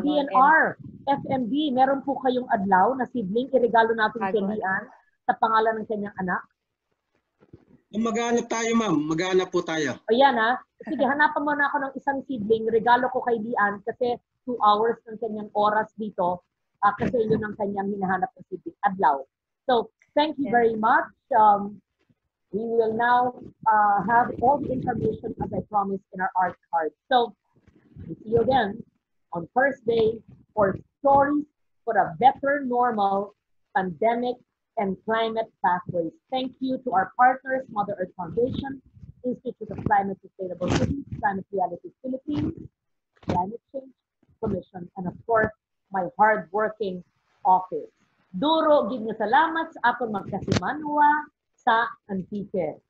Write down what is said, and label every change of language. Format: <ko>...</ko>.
<tl>DNR, FMB, meron po kayong adlaw na seedling, iregalo natin kay Lian sa pangalan ng kanyang anak? Maghanap tayo, ma'am. Maghanap po tayo. O yan ha. Sige, hanapan mo na ako ng isang seedling, regalo ko kay Lian kasi 2 hours ng kanyang oras dito kasi yun ang kanyang hinahanap ng seedling, adlaw.</tl> <en>So, thank you very much. We will now have all the information as I promised in our art card. So, we see you again on Thursday for Stories for a Better Normal Pandemic and Climate Pathways. Thank you to our partners, Mother Earth Foundation, Institute of Climate Sustainable Cities, Climate Realities Philippines, Climate Change Commission, and of course, my hard-working office.</en> <krj>Duro, gid nga salamat sa akong magkasimanwa sa Antique.</krj>